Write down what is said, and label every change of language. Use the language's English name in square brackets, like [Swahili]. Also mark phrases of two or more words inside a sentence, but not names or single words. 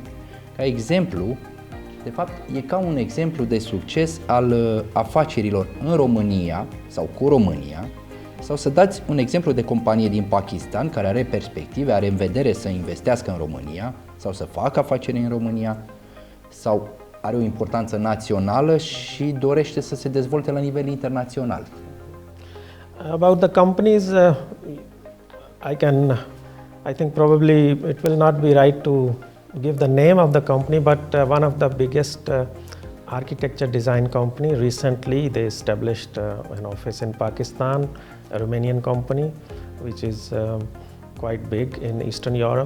[Romanian] Ca exemplu, de fapt, e ca un exemplu de succes al afacerilor în România sau cu România, sau să dați un exemplu de companie din Pakistan care are perspective, are în vedere să investească în România sau să facă afaceri în România, sau are o importanță națională și dorește să se dezvolte la nivel internațional. [English] About the companies, I think probably it will not be right to give the name of the company, but one of the biggest architecture design company, recently they established an office in Pakistan, a Romanian company which is quite big in Eastern Europe.